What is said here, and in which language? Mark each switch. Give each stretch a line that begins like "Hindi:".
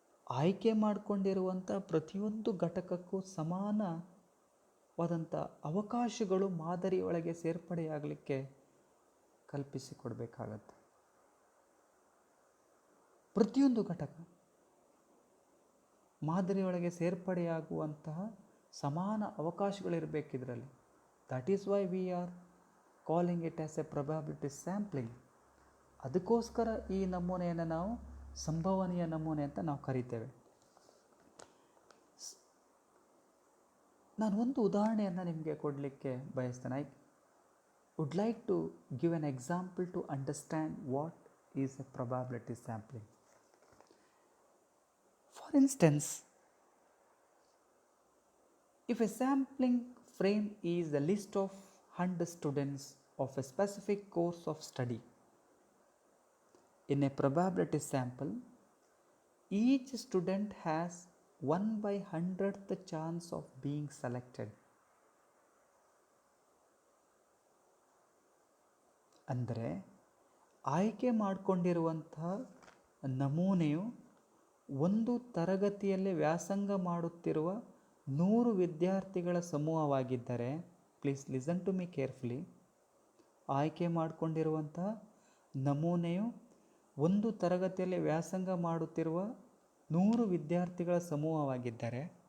Kannada: ಆಯ್ಕೆ ಮಾಡಿಕೊಂಡಿರುವಂಥ ಪ್ರತಿಯೊಂದು ಘಟಕಕ್ಕೂ ಸಮಾನವಾದಂಥ ಅವಕಾಶಗಳು ಮಾದರಿಯೊಳಗೆ ಸೇರ್ಪಡೆಯಾಗಲಿಕ್ಕೆ ಕಲ್ಪಿಸಿಕೊಡ್ಬೇಕಾಗತ್ತೆ. ಪ್ರತಿಯೊಂದು ಘಟಕ ಮಾದರಿಯೊಳಗೆ ಸೇರ್ಪಡೆಯಾಗುವಂತಹ ಸಮಾನ ಅವಕಾಶಗಳಿರಬೇಕಿದ್ರಲ್ಲಿ.
English: That is why we are calling it as a probability sampling.
Kannada: ಅದಕ್ಕೋಸ್ಕರ ಈ ನಮೂನೆಯನ್ನು ನಾವು ಸಂಭವನೀಯ ನಮೂನೆ ಅಂತ ನಾವು ಕರಿತೇವೆ. ನಾನು ಒಂದು ಉದಾಹರಣೆಯನ್ನು ನಿಮಗೆ ಕೊಡಲಿಕ್ಕೆ ಬಯಸ್ತೇನೆ.
English: I would like to give an example to understand what is a probability sampling. For instance, if a sampling frame is a list of 100 students of a specific course of study, in a probability sample, each student has 1/100th chance of being selected.
Kannada: ಅಂದರೆ ಆಯ್ಕೆ ಮಾಡಿಕೊಂಡಿರುವಂತಹ ನಮೂನೆಯು ಒಂದು ತರಗತಿಯಲ್ಲಿ ವ್ಯಾಸಂಗ ಮಾಡುತ್ತಿರುವ 100 ವಿದ್ಯಾರ್ಥಿಗಳ ಸಮೂಹವಾಗಿದ್ದರೆ,
English: please listen to me carefully,
Kannada: ಆಯ್ಕೆ ಮಾಡಿಕೊಂಡಿರುವಂತಹ ನಮೂನೆಯು ಒಂದು ತರಗತಿಯಲ್ಲಿ ವ್ಯಾಸಂಗ ಮಾಡುತ್ತಿರುವ 100 ವಿದ್ಯಾರ್ಥಿಗಳ ಸಮೂಹವಾಗಿದ್ದರೆ,